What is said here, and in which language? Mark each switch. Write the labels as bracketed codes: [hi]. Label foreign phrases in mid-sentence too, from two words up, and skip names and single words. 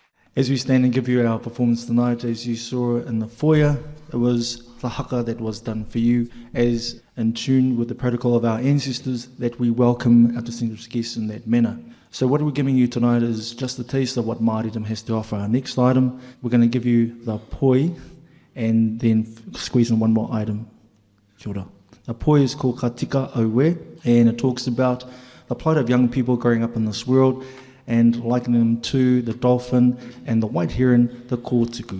[en] As we stand and give you our performance tonight, as you saw in the foyer, it was the haka that was done for you, as in tune with the protocol of our ancestors, that we welcome our distinguished guests in that manner. So what we're giving you tonight is just a taste of what Māoridom has to offer. Our next item, we're going to give you the poi, and then squeeze in one more item. [mi] Kia ora. [en] The poi is called Ka Tika Auwe, and it talks about the plight of young people growing up in this world, and likening them to the dolphin and the white heron, the kōtuku.